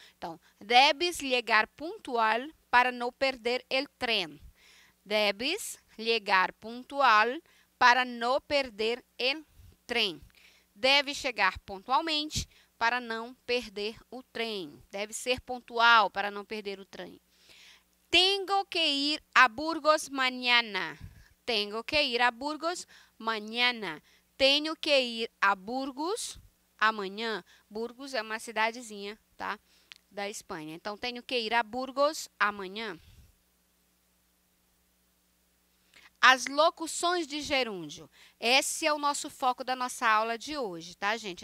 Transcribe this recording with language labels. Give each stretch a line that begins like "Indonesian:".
Spanish: Então, debes llegar puntual para não perder el tren. Debes llegar puntual para não perder el tren.
Portuguese: Deve chegar pontualmente para não perder o trem. Deve ser pontual para não perder o trem.
Spanish: Tengo que ir a Burgos mañana. Tengo que ir a Burgos mañana.
Portuguese: Tenho que ir a Burgos amanhã. Burgos é uma cidadezinha, tá? Da Espanha. Então, tenho que ir a Burgos amanhã. As locuções de gerúndio. Esse é o nosso foco da nossa aula de hoje, tá, gente?